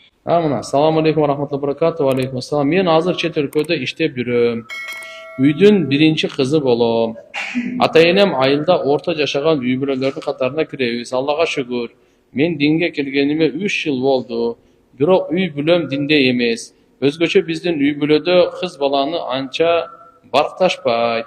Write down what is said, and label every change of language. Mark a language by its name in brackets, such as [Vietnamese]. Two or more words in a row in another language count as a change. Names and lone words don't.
[Arabic] السلام عليكم ورحمة الله وبركاته. وعليكم السلام. [Uzbek] Men hozir chet [Kyrgyz] өлкөдө иштеп жүрөм. Үйдүн биринчи кызы болом. Ата-энем айылда орто жашаган үй бүлөлөрдүн катарына киребиз. Аллага шүгүр. Мен динге келгениме 3 жыл болду. Бирок үй бүлөм динде эмес. Өзгөчө биздин үй бүлөдө кыз баланы анча баркташпайт.